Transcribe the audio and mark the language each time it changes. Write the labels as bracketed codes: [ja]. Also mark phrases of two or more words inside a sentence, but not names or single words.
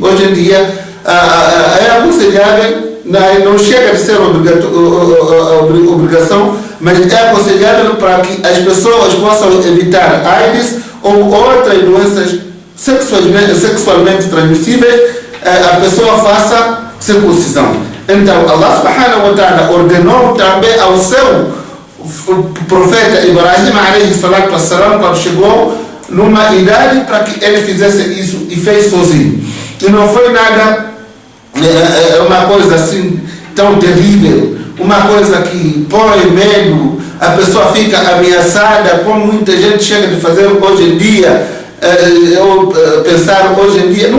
[pt] Hoje em dia é aconselhável, não chega a ser obrigação, mas é aconselhável para que as pessoas possam evitar AIDS ou outras doenças sexualmente transmissíveis, a pessoa faça circuncisão. Então, Allah [ar] سبحانه وتعالى [pt] ordenou também ao seu profeta Ibrahim [ar] عليه الصلاة والسلام, [pt] quando chegou numa idade, para que ele fizesse isso, e fez sozinho. E não foi nada, uma coisa assim tão terrível, uma coisa que põe medo, a pessoa fica ameaçada, como muita gente chega de fazer hoje em dia, ou pensar hoje em dia.